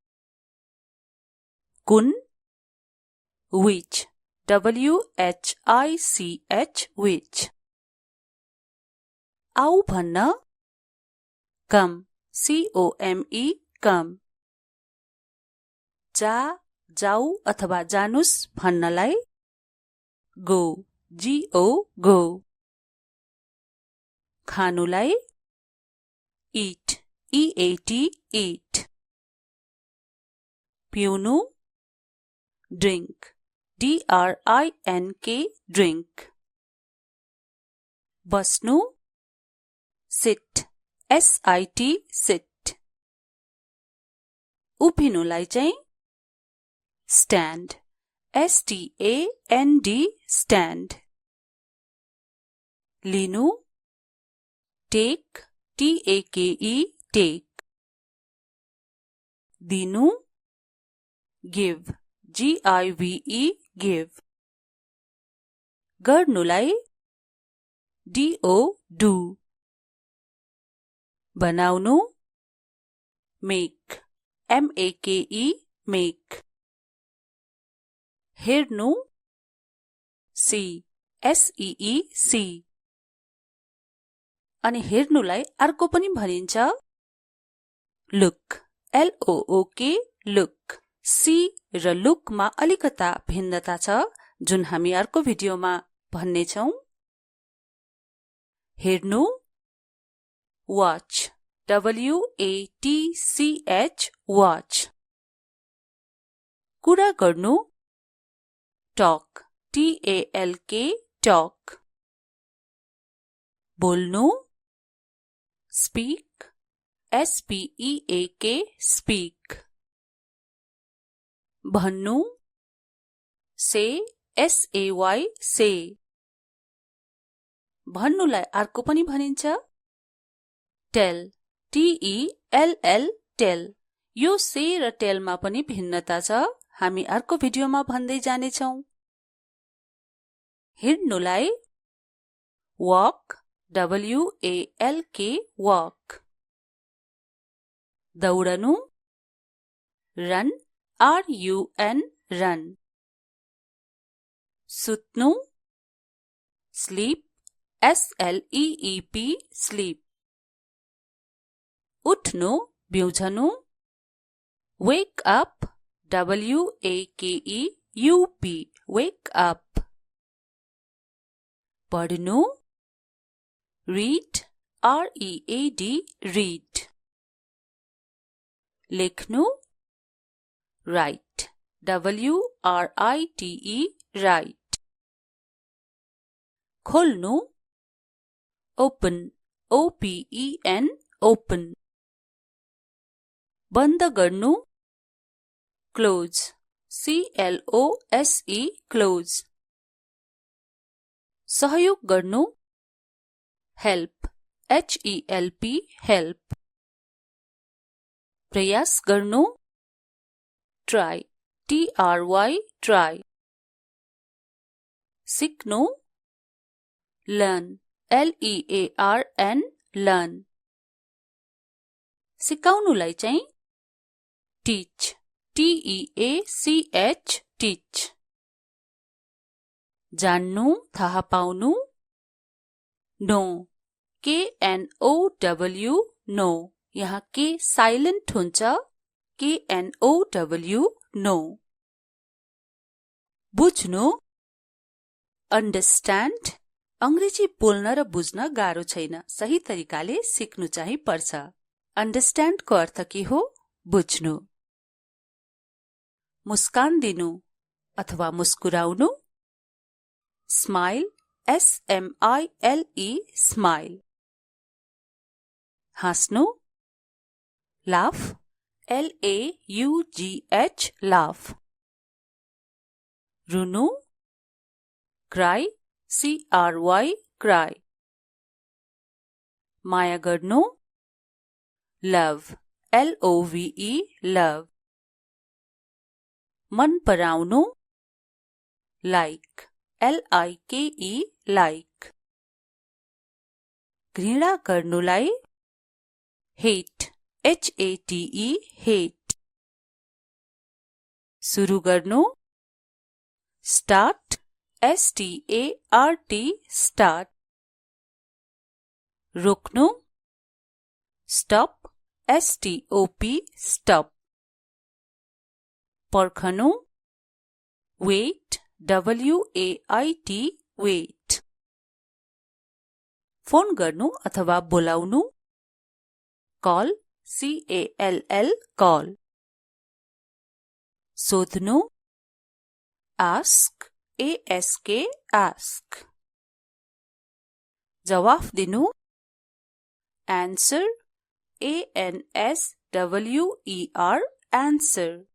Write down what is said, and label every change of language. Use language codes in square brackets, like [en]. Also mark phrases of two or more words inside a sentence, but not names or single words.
[en] कुन which WHICH which [ne] आउ भन्न [en] come COME come [ne] जा जाऊ अथवा जानुस् भन्नलाई [en] go GO go खानुलाई eat EAT eat पिउनु drink DRINK drink बस्नु sit SIT sit [ne] उभिनुलाई चाहिँ [en] stand STAND stand लिनु take TAKE take दिनु give GIVE give गर्नुलाई DO do बनाउनु make MAKE make हेर्नु see SEE see [ne] अनि हेर्नुलाई अर्को पनि भनिन्छ [en] look LOOK look see [ne] र look मा अलिकता भिन्नता छ जुन हामी अर्को भिडियोमा भन्ने छौं [en] हेर्नु watch WATCH watch [ne] कुरा गर्नु [en] talk TALK talk बोल्नु speak SPEAK speak भन्नु say SAY say [ne] भन्नुलाई अर्को पनि भनिन्छ [en] tell TELL tell [ne] यो say र tell मा पनि भिन्नता छ हामी अर्को भिडियोमा भन्दै जानेछौं हिड्नुलाई [en] walk WALK walk [ne] दौडनु [en] run RUN run सुत्नु sleep SLEEP sleep [ne] उठ्नु बिउझनु [en] wake up WAKEUP wake up पढ्नु read READ read लेख्नु write WRITE write खोल्नु open OPEN open [ne] बन्द गर्नु [en] close CLOSE close [ne] सहयोग गर्नु [en] help HELP help [ne] प्रयास गर्नु [en] try TRY try सिक्नु learn LEARN learn [ne] सिकाउनुलाई चाहिँ [en] teach TEACH teach [ne] जान्नु थाहा पाउनु [en] know KNOW know [ne] यहाँ के साइलेन्ट हुन्छ [en] KNOW know [ne] बुझ्नु understand अंग्रेजी बोल्न र बुझ्न गाह्रो छैन सही तरिकाले सिक्नु चाहिँ पर्छ understand को अर्थ के हो बुझ्नु मुस्कान दिनु अथवा मुस्कुराउनु [en] smile SMILE smile हाँस्नु laugh LAUGH laugh रुनु cry CRY cry. [ne] माया गर्नु [en] love LOVE love. [ne] मन पराउनु [en] like LIKE like. [ne] घृणा गर्नुलाई [en] hate HATE hate. [ne] सुरु गर्नु [en] start START start. रोक्नु stop STOP stop. पर्खनु wait WAIT wait. [ne] फोन गर्नु अथवा बोलाउनु [en] call CALL call. सोध्नु ask ASK ask. [ne] जवाफ दिनु [en] answer ANSWER answer.